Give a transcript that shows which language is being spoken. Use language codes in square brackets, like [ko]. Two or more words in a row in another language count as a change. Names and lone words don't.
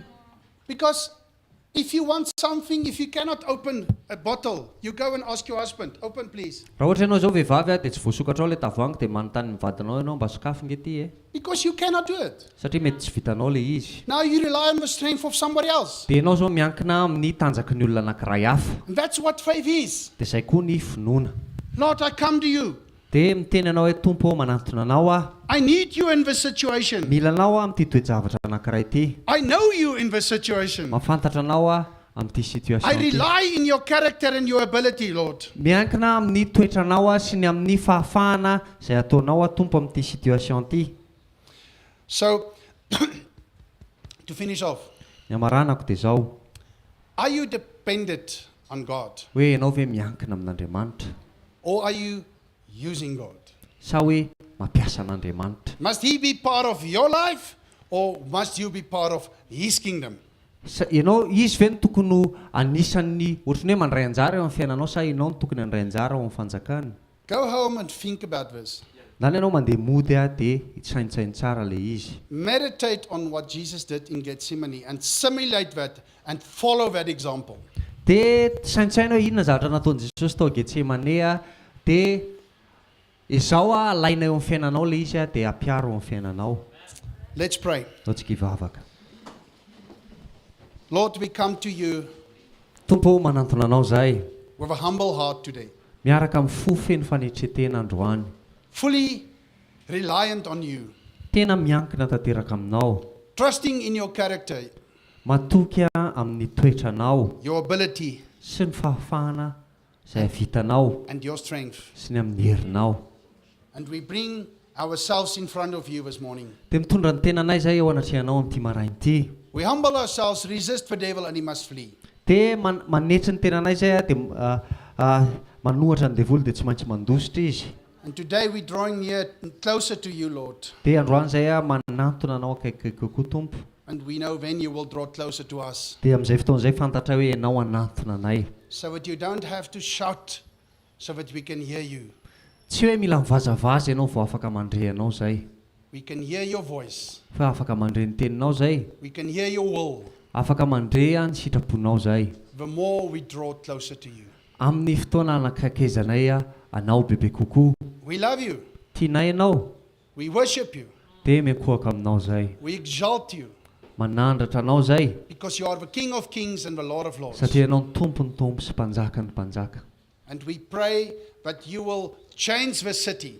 [en] Because if you want something, if you cannot open a bottle, you go and ask your husband, open please. [mg] Raha ohatra ianao zao vehivavy dia tsy voasokatra ao ilay tavoahangy dia manontany ny vadinao ianao mba sokafy nge ty [en] Because you cannot do it. [mg] satria mety tsy vitanao ilay izy. [en] Now you rely on the strength of somebody else. [mg] Dia ianao zao miankina amin'ny tanjaky ny olona anankiray hafa. [en] And that's what faith is. [mg] Dia izay koa ny finoana. [en] Lord, I come to you. [mg] Dia miteny anao hoe tompo manantona anao [en] I need you in this situation. [mg] mila anao amin'ity toejavatra anankiray ity. [en] I know you in this situation. [mg] Mafantatra anao amin'ity [en] I [mg] situation ity. [en] rely in your character and your ability, Lord. [mg] Miankina amin'ny toetranao sy ny amin'ny fahafahana izay ataonao tompo amin'ity situation ity. [en] So, to finish off, [mg] Ny amaranako dia izao [en] are you dependent on God? [mg] hoe ianao ve miankina amin'Andriamanitra [en] Or are you using God? [mg] sa hoe mampiasa an'Andriamanitra? [en] Must He be part of your life? Or must you be part of His kingdom? [mg] Ianao izy ve no tokony ho anisan'ny ohatran'ny hoe mandray anjara eo amin'ny fiainanao sa ianao no tokony handray anjara ao amin'ny fanjakana? [en] Go home and think about this. [mg] Zany ianao mandeha mody dia hitsaintsainy tsara ilay izy. [en] Meditate on what Jesus did in Gethsemane and simulate that and follow that example. [mg] Dia saintsaina hoe inona zavatra nataon'i Jesosy tao Getsemane dia izao alaina eo amin'ny fiainanao ilay izy dia ampiaro eo amin'ny fiainanao. [en] Let's pray. [mg] Ao tsika hivavaka. [en] Lord, we come to you [mg] Tompo manantona anao zahay [en] with a humble heart today, [mg] miaraka amin'ny fo feno fanetretena androany, [en] fully reliant on you, [mg] tena miankina tanteraka aminao, [en] trusting in your character, [mg] matoky amin'ny toetranao [en] your ability, [mg] sy ny fahafahana izay vitanao [en] and your strength. [mg] sy ny amin'ny herinao. [en] And we bring ourselves in front of you this morning. [mg] Dia mitondra ny tenanay zay eo anatrehanao amin'ity marain'ity. [en] We humble ourselves, resist the devil, and he must flee. [mg] Dia manetry ny tenanay zay dia manohatra ny devoly dia tsy maintsy mandositra izy. [en] And today we're drawing near, closer to you, Lord. [mg] Dia androany zay manantona anao akaikiko koa Tompo. [en] And we know then you will draw closer to us, [mg] Dia amin'izay fotoan'izay fantatra hoe ianao anantona anay. [en] so that you don't have to shout, so that we can hear you. [mg] Tsy hoe mila mivazavaza ianao vao afaka mandre anao zay, [en] We can hear your voice. [mg] fa afaka mandre ny teninao zay, [en] We can hear your will. [mg] afaka mandre ny sitraponao zay. [en] The more we draw closer to you. [mg] Amin'ny fotoana anakakezanay anao bebe kokoa. [en] We love you. [mg] Tianay anao [en] We worship you. [mg] dia mikohaka aminao zay, [en] We exalt you. [mg] manandratra anao zay [en] Because you are the King of kings and the Lord of lords. [mg] satria ianao ny tompo sy mpanjaka ny mpanjaka. [en] And we pray that you will change the city